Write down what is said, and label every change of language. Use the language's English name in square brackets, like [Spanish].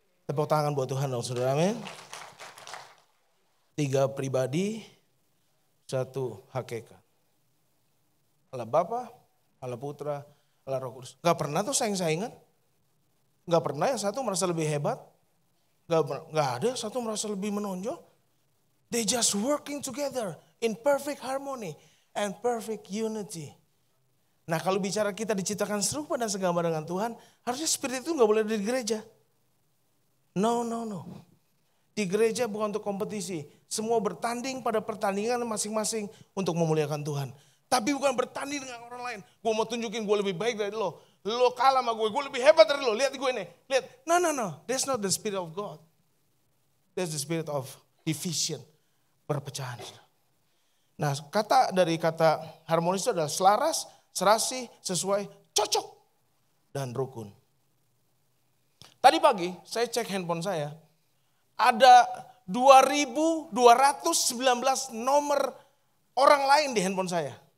[Indonesian] Tepuk tangan buat Tuhan dong saudara, amin. 3 pribadi, 1 hakikat. Allah Bapa, Allah Putra, Allah Roh Kudus. Gak pernah tuh saing-saingan. Gak pernah yang satu merasa lebih hebat. Gak ada yang satu merasa lebih menonjol. [English] They just working together in perfect harmony and perfect unity. [Indonesian] Nah kalau bicara kita diciptakan serupa dan segambar dengan Tuhan, harusnya spirit itu gak boleh ada di gereja. No. Di gereja bukan untuk kompetisi. Semua bertanding pada pertandingan masing-masing untuk memuliakan Tuhan. Tapi bukan bertanding dengan orang lain. Gue mau tunjukin gue lebih baik dari lo. Lo kalah sama gue lebih hebat dari lo. Lihat gue nih, lihat. No. [English] That's not the spirit of God. That's the spirit of division. [Indonesian] Perpecahan. Nah dari kata harmonis itu adalah selaras, serasi, sesuai, cocok, dan rukun. Tadi pagi saya cek handphone saya. Ada 2.219 nomor orang lain di handphone saya.